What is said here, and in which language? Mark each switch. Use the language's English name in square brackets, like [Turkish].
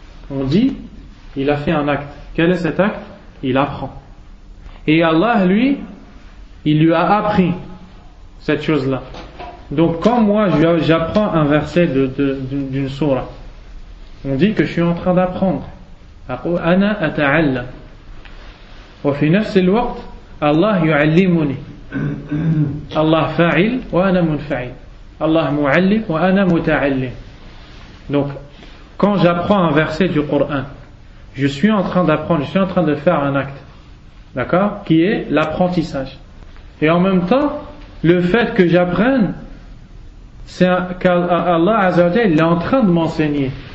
[French] On dit, il a fait un acte. Quel est cet acte? Il apprend. Et Allah, lui, il lui a appris cette chose-là. Donc, quand moi, j'apprends un verset d'une sourate, on dit que je suis en train d'apprendre. [Arabic] أنا أتعلم وفي نفس الوقت الله يعلمني الله فاعل وأنا منفعل الله معلم وأنا متعلم. [French] Donc quand j'apprends un verset du Coran, je suis en train d'apprendre, je suis en train de faire un acte, d'accord, qui est l'apprentissage. Et en même temps, le fait que j'apprenne, c'est qu'Allah Azza wa Jalla est en train de m'enseigner.